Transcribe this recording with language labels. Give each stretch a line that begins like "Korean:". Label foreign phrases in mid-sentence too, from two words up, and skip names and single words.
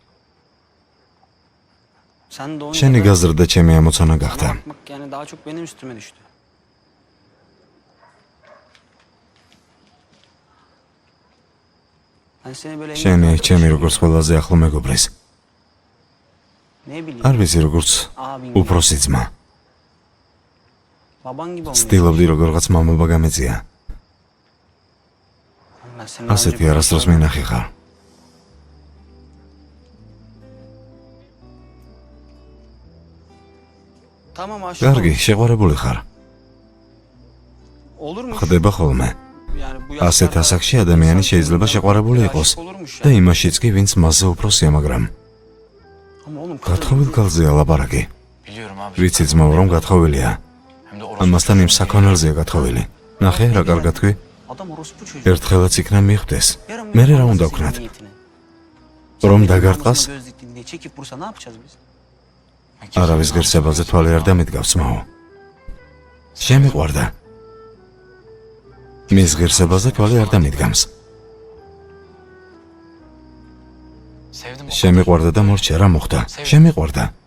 Turkish: sen de onun
Georgian: შენი გაზრდა ჩემი ამოცანა გახდა.
Turkish: bakmak yani daha çok benim üstüme düştü. Ben seni böyle
Georgian: შენი ჩემი როგორც ყველაზე ახლო მეგობრის.
Turkish: ne bileyim
Georgian: არ ვიცი როგორც
Turkish: abin
Georgian: უფროსი ძმა.
Turkish: baban gibi olmuş.
Georgian: ცდილობდი როგორღაც მამობა გამეწია.
Turkish: Ben seni
Georgian: ასეთი არასდროს მინახი ხარ.
Turkish: Tamam aşık
Georgian: კარგი,
Turkish: oldum.
Georgian: შეყვარებული ხარ.
Turkish: Olur mu?
Georgian: ხდება ხოლმე.
Turkish: Yani bu
Georgian: ასეთ ასაკში ადამიანი შეიძლება შეყვარებული იყოს და იმაშიც კი, ვინც მასზე უფროსია, მაგრამ
Turkish: Ama oğlum
Georgian: გათხოვილ ქალზეა ლაპარაკი.
Turkish: Biliyorum abi.
Georgian: ვიცი ძმაო, რომ გათხოვილია.
Turkish: Hem de orası.
Georgian: ამასთან იმ საქონელზეა გათხოვილი. ნახე, რა კარგად თქვი.
Turkish: adam orospu çocuğu.
Georgian: ერთხელაც იქნა მიხვდეს.
Turkish: Yarın
Georgian: მე რა
Turkish: yapamaz
Georgian: უნდა
Turkish: senin
Georgian: ვქნათ?
Turkish: niyetine.
Georgian: რომ
Turkish: Sen
Georgian: დაგარტყას?
Turkish: namusuna göz diktin diye çekip vursa ne yapacağız biz?
Georgian: არავის ღირსებაზე თვალი არ დამედგავს ძმაო. შემიყვარდა. მის ღირსებაზე თვალი არ დამედგამს.
Turkish: Sevdim.
Georgian: შემიყვარდა და მორჩა რა მოხდა? შემიყვარდა.